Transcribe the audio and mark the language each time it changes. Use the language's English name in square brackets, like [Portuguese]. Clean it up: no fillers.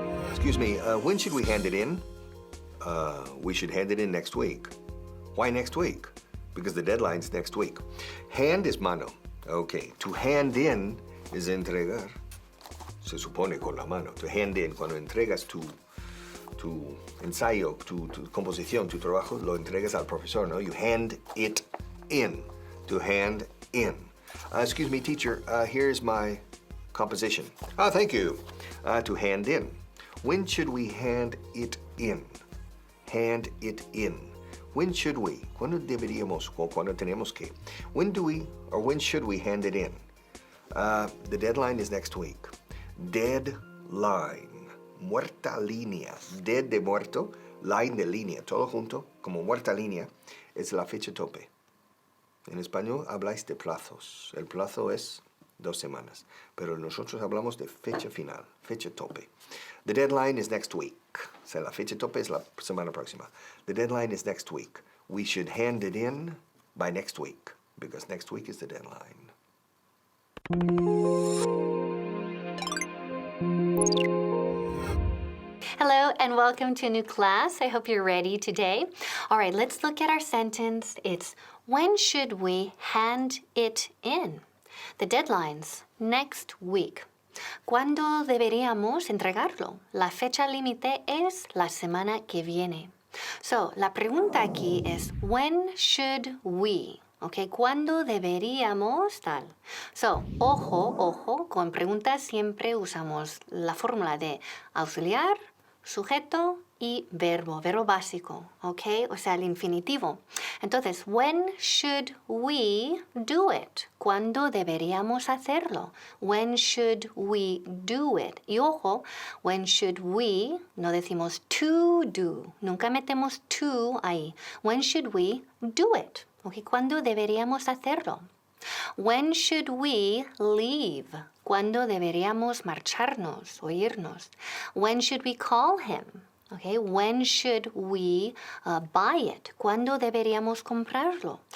[English] Excuse me, when should we hand it in? We should hand it in next week. Why next week? Because the deadline's next week. Hand is mano. Okay, to hand in is entregar. [Spanish] Se supone con la mano. [English] To hand in, [Spanish] cuando entregas tu ensayo, tu composición, tu trabajo, lo entregas al profesor, ¿no? [English] You hand it in. To hand in. Excuse me, teacher, here's my composition. Thank you. To hand in. When should we hand it in? Hand it in. When should we? [Spanish] ¿Cuándo deberíamos o cuándo tenemos que? [English] When do we or when should we hand it in? The deadline is next week. [Spanish] Deadline. Muerta línea. Dead de muerto, line de línea. Todo junto, como muerta línea, es la fecha tope. En español habláis de plazos. El plazo es 2 semanas. Pero nosotros hablamos de fecha final, fecha tope. [English] The deadline is next week. [Spanish] O sea, la fecha tope es la semana próxima. [English] The deadline is next week. We should hand it in by next week, because next week is the deadline. Hello and welcome to a new class. I hope you're ready today. All right, let's look at our sentence. It's, when should we hand it in? The deadline's next week. [Spanish] ¿Cuándo deberíamos entregarlo? La fecha límite es la semana que viene. So, la pregunta aquí es, [English] when should we? [Spanish] Okay, ¿cuándo deberíamos tal? So, ojo, con preguntas siempre usamos la fórmula de auxiliar, sujeto y verbo básico, ¿ok? O sea, el infinitivo. Entonces, [English] when should we do it? [Spanish] ¿Cuándo deberíamos hacerlo? [English] When should we do it? [Spanish] Y ojo, [English] when should we, [Spanish] no decimos to do, nunca metemos to ahí. [English] When should we do it? ¿Ok? [Spanish] ¿Cuándo deberíamos hacerlo? [English] When should we leave? [Spanish] ¿Cuándo deberíamos marcharnos o irnos? [English] When should we call him? Okay, when should we buy it? [Spanish] ¿Cuándo deberíamos comprarlo?